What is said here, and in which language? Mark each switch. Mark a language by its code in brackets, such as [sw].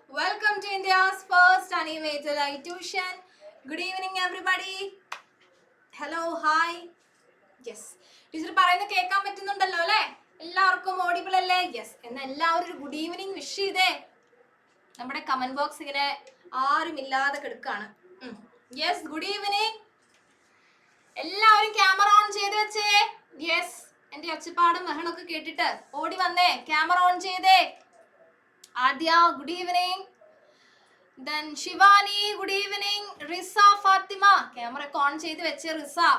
[en] Welcome to India's first animated eye tuition. Good evening everybody. Hello, hi. Yes. [ml] Teacher പറയുന്നത് കേൾക്കാൻ പറ്റുന്നുണ്ടല്ലോ അല്ലേ? എല്ലാവർക്കും audible അല്ലേ? യെസ്. എന്നാൽ എല്ലാവരും ഒരു ഗുഡ് ഈവനിങ് വിഷ് ചെയ്തേ. നമ്മുടെ കമന്റ് ബോക്സ് ഇങ്ങനെ ആരും ഇല്ലാതെ കിടക്കാണ്. Yes, good evening. എല്ലാവരും ക്യാമറ ഓൺ ചെയ്ത് വെച്ചേ. യെസ്. എന്റെ ഒച്ചപ്പാടും ബഹളമൊക്കെ കേട്ടിട്ട് ഓടി വന്നേ. ക്യാമറ ഓൺ ചെയ്തേ. Adya, [en] good evening. Then Shivani, good evening. Risa, Fatima, camera on [ml] ചെയ്തു വെച്ച് [en] റിസ.